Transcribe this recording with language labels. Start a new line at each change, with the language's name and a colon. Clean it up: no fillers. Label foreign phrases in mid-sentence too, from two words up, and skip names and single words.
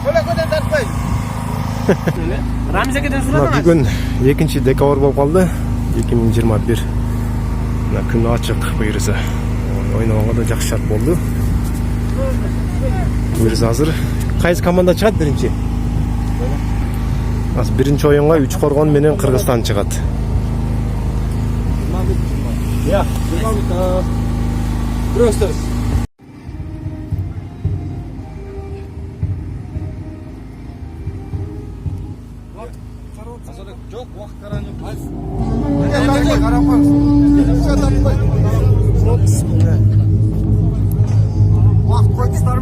Kyrgyz: Бүгүн 2 декабр болуп калды. 2021. Күн ачык буйруса. Ойногонго да жакшы шарт болду. Буйруса азыр кайсы команда чыгат биринчи? Азыр биринчи оюнга Үч Коргон менен Кыргызстан чыгат.
Russian: Я. Здравствуйте.
Kazakh: Жоқ, уақыт қараңыз. Уақыт қойдыңыздар ма?